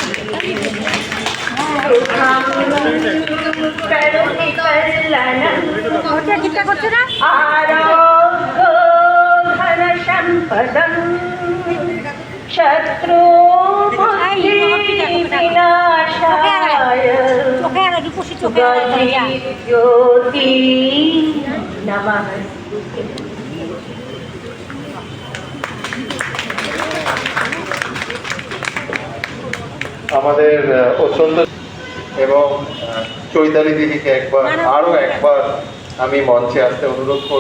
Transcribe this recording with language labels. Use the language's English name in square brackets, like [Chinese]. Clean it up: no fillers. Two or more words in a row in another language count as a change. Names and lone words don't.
[Sanskrit] सुखं करोति कल्याणं आरोग्यो धनसम्पदं शत्रुबुद्धिविनाशाय ज्योति नमः। [Bangla] আমাদের অত্যন্ত এবং চৈতালি দিদিকে আরো একবার আমি মঞ্চে আসতে অনুরোধ করব।